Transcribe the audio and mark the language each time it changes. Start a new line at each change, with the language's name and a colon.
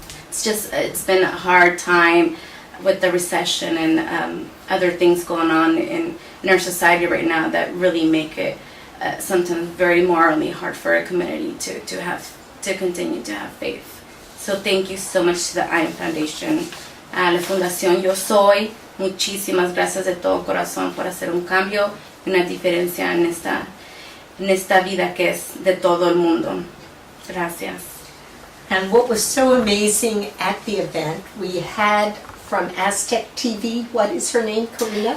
English: It's been a hard time with the recession and other things going on in our society right now that really make it sometimes very morally hard for a community to continue to have faith. So thank you so much to the I Am Foundation, la Fundación Yo Soy.
Spanish: Muchísimas gracias de todo corazón por hacer un cambio y una diferencia en esta vida que es de todo el mundo. Gracias.
English: And what was so amazing at the event, we had from Aztec TV, what is her name, Karina?